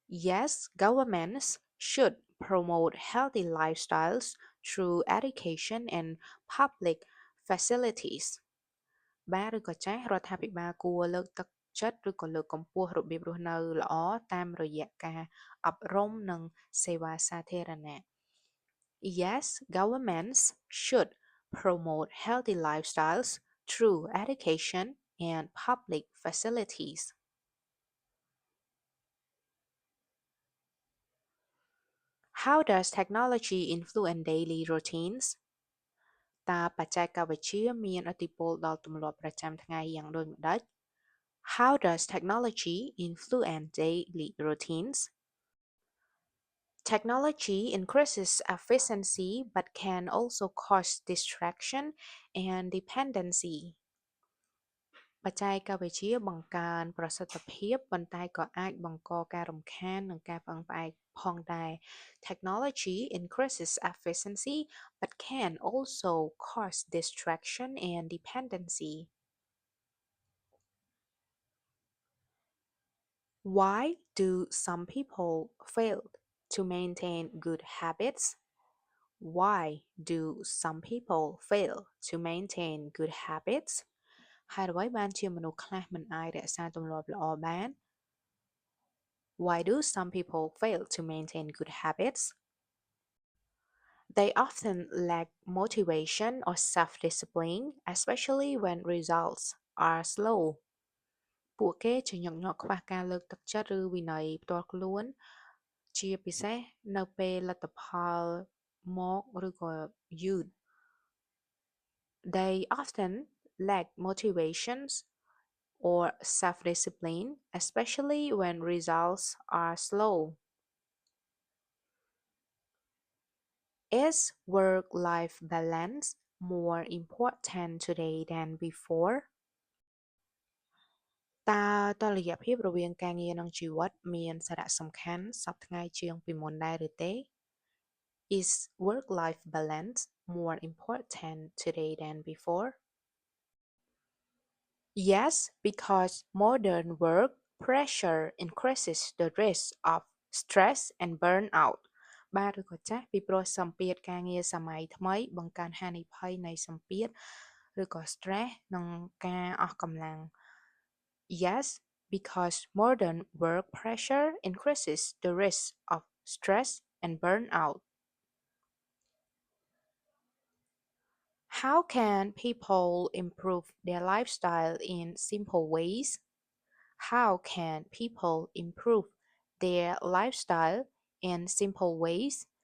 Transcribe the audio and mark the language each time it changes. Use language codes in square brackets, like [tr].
[en] Yes, governments should promote healthy lifestyles through education and public facilities. [km] បាទឬក៏ចាស់រដ្ឋាភិបាលគួរលើកទឹកចិត្តឬក៏លើកកម្ពស់របៀបរស់នៅល្អតាមរយៈការអប់រំនិងសេវាសាធារណៈ [en] Yes, governments should promote healthy lifestyles through education and public facilities. How does technology influence daily routines? [km] តើបច្ចេកវិទ្យាមានឥទ្ធិពលដល់ទម្លាប់ប្រចាំថ្ងៃយ៉ាងដូចម្តេច? [en] How does technology influence daily routines? Technology increases efficiency but can also cause distraction and dependency. [km] បច្ចេកវិទ្យាបង្កើនប្រសិទ្ធភាពប៉ុន្តែក៏អាចបង្កការរំខាននិងការពឹងផ្អែកផងដែរ [en] Technology increases efficiency but can also cause distraction and dependency. Why do some people fail to maintain good habits? Why do some people fail to maintain good habits? [km] ហើយអ្វីបានជាមនុស្សខ្លះមិនអាចរក្សាទម្លាប់ល្អបាន? [en] Why do some people fail to maintain good habits? They often lack motivation or self-discipline, especially when results are slow. [km] ពួកគេជាញឹកញាប់ខ្វះការលើកទឹកចិត្តឬវិន័យផ្ទាល់ខ្លួនជាពិសេសនៅពេលលទ្ធផលមកឬក៏យឺត [en] They often lack motivations or self-discipline, especially when results are slow. Is work-life balance more important today than before? [km] តើតុល្យភាពរវាងការងារនិងជីវិតមានសារៈសំខាន់សព្វថ្ងៃជាងពីមុនដែរឬទេ? [en] Is work-life balance more important today than before? Yes, because modern work pressure increases the risk of stress and burnout. [km] បាទឬក៏ចាស់ពីព្រោះសម្ពាធការងារសម័យថ្មីបង្កើនហានិភ័យនៃសម្ពាធឬក៏ stress និងការអស់កម្លាំង [en] Yes, because modern work pressure increases the risk of stress and burnout. How can people improve their lifestyle in simple ways? How can people improve their lifestyle in simple ways?